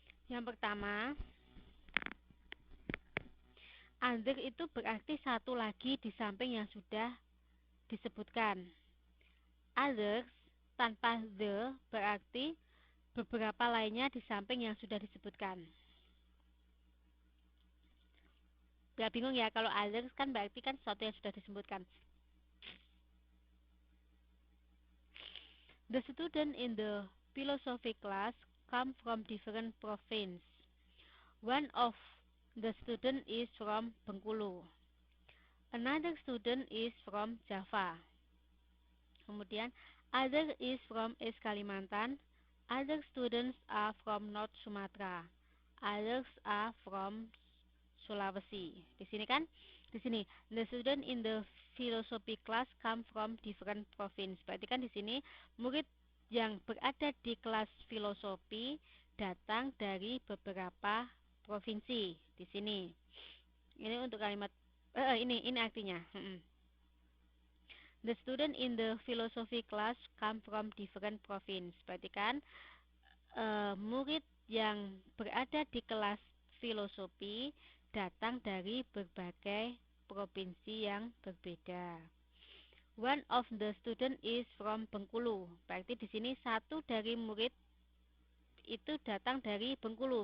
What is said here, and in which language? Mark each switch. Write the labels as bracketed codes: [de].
[id] Yang pertama, other itu berarti satu lagi di samping yang sudah disebutkan. Others tanpa the berarti beberapa lainnya di samping yang sudah disebutkan. Gak bingung ya, kalau others kan berarti kan sesuatu yang sudah disebutkan. [en] The student in the philosophy class come from different province. One of the student is from Bengkulu. Another student is from Java. Kemudian, other is from East Kalimantan. Other students are from North Sumatra. Others are from Sulawesi. Di sini kan? Di sini, the student in the philosophy class come from different province. [id] Berarti kan di sini murid yang berada di kelas filosofi datang dari beberapa provinsi. Di sini. Ini untuk kalimat ini artinya. [en] The student in the philosophy class come from different province. [id] Berarti kan murid yang berada di kelas filosofi datang dari berbagai provinsi yang berbeda. [en] One of the student is from Bengkulu. [id] Berarti di sini satu dari murid itu datang dari Bengkulu.